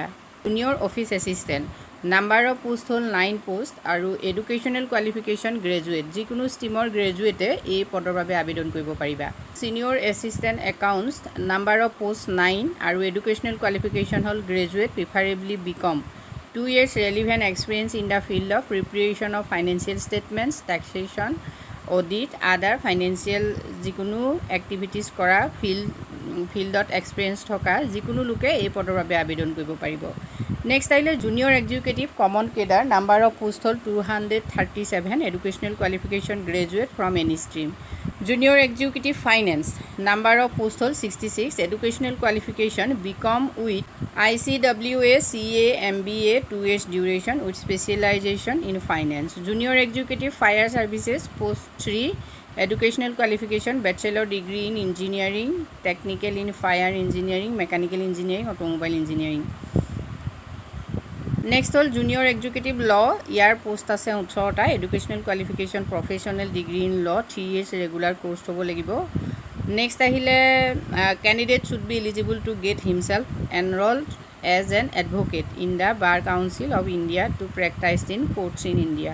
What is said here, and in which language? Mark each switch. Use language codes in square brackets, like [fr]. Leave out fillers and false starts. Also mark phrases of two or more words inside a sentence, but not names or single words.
[en] junior office assistant number of post [as] হ'ল 9 পোষ্ট আৰু [en] educational qualification graduate, [as] যিকোনো ষ্ট্ৰীমৰ গ্ৰেজুৱেটে এই পদৰ বাবে আবেদন কৰিব পাৰিবা। [en] senior assistant accounts number of post [as] 9 আৰু [en] educational qualification [as] হ'ল [en] graduate, preferably BCom, 2 years relevant experience in the field of preparation of financial statements, taxation, audit, other financial [as] যিকোনো এক্টিভিটিজ কৰা ফিল্ডত এক্সপিৰিয়েঞ্চ থকা যিকোনো লোকে এই পদৰ বাবে আবেদন কৰিব পাৰিব। [en] নেক্সট আহিলে junior executive common cadre, number of post হ'ল 237, educational qualification graduate from any stream. junior executive finance number of post হ'ল 66, educational qualification BCom with ICWA CA MBA 2 years duration with specialization in finance. junior executive fire services post 3, educational qualification bachelor degree in engineering, technical in fire engineering, mechanical engineering, automobile engineering। [as] নেক্সট হ'ল [en] junior executive law, [as] ইয়াৰ পোষ্ট আছে 18টা, [en] educational qualification professional degree in law, 3 years regular course [as] হ'ব লাগিব। [en] নেক্সট আহিলে candidate should be eligible to get himself enrolled as an advocate in the Bar Council of India to practise in courts in India.